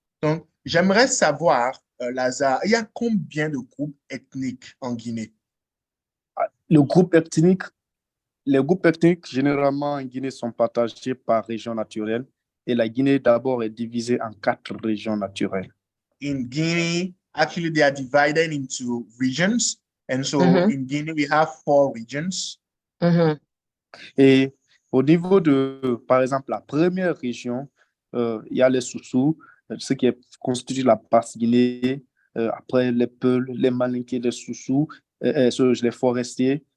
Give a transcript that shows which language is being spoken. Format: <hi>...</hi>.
<fr>Donc, j'aimerais savoir, Lazare, il y a combien de groupes ethniques en Guinée? Les groupes ethniques, généralement en Guinée, sont partagés par région naturelle. Et la Guinée, d'abord, est divisée en 4 régions naturelles.</fr> <en>In Guinea, actually, they are divided into regions. And so in Guinea, we have 4 regions.</en> <fr>Et au niveau de, par exemple, la première région, il y a les Soussous, ce qui constitue la basse Guinée. Après, les Peuls, les Malinqués, les Soussous, les Forestiers.</fr>